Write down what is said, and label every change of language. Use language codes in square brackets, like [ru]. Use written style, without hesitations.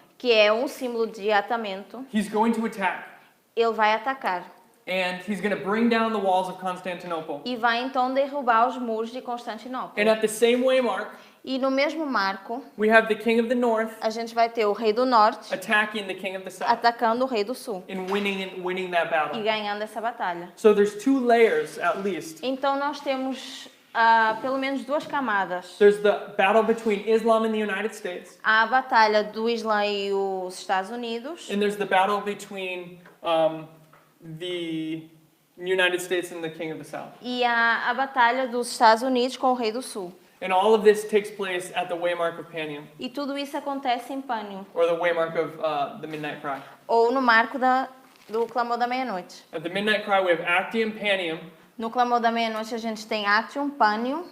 [pt] que é um símbolo de atamento, [en] he's going to attack. [pt] ele vai atacar. [en] and he's going to bring down the walls of Constantinople. [pt] e vai então derrubar os muros de Constantinopla. [en] And at the same waymark, [pt] E no mesmo marco, [en] we have the king of the north [pt] a gente vai ter o rei do norte [en] attacking the king of the south [pt] atacando o rei do sul [en] and winning that [pt] e [en] battle. [pt] ganhando essa batalha. [en] So there's two layers at least. [pt] Então nós temos pelo menos duas camadas. [en] There's the battle between Islam and the United States, [pt] Há a batalha do Islã e os Estados Unidos [en] and there's the battle between the United States and the king of the south. [pt] e há a batalha dos Estados Unidos com o rei do sul. [en] And all of this takes place at the waymark of Panium, [pt] E tudo isso acontece em Pânion, [en] or the waymark of the Midnight Cry. [pt] ou no marco do Clamor da Meia-Noite. [en] At the Midnight Cry, we have Actium, Panium [pt] No Clamor da Meia-Noite a gente tem Actium, Pânion